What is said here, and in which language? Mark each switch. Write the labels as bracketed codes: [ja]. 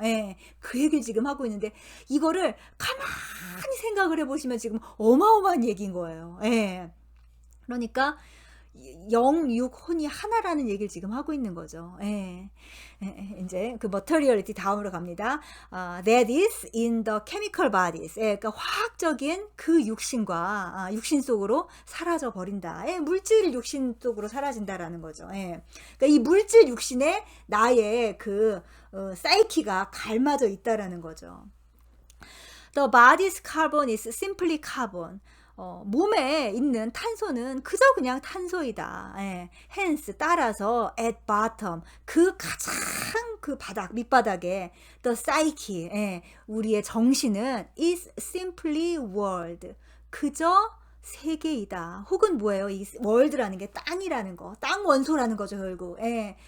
[ko] 예, 그 얘기를 지금 하고 있는데, 이거를 가만히 생각을 해보시면 지금 어마어마한 얘기인 거예요. 예. 그러니까 영, 육, 혼이 하나라는 얘기를 지금 하고 있는 거죠. 예. 이제 그 materiality 다음으로 갑니다. [en] That is in the chemical bodies. [ko] 예, 그러니까 화학적인 그 육신과 육신 속으로 사라져 버린다. 예, 물질 육신 속으로 사라진다라는 거죠. 예. 그러니까 이 물질 육신에 나의 그 사이키가 갈마져 있다라는 거죠. [en] The body's carbon is simply carbon. [ko] 몸에 있는 탄소는 그저 그냥 탄소이다. 예. [en] hence [ko] 따라서 [en] at bottom [ko] 그 가장 그 밑바닥에 [en] the psyche, [ko] 예. 우리의 정신은 [en] is simply world. [ko] 그저 세계이다. 혹은 뭐예요? 이 월드라는 게 땅이라는 거, 땅 원소라는 거죠, 결국. 예.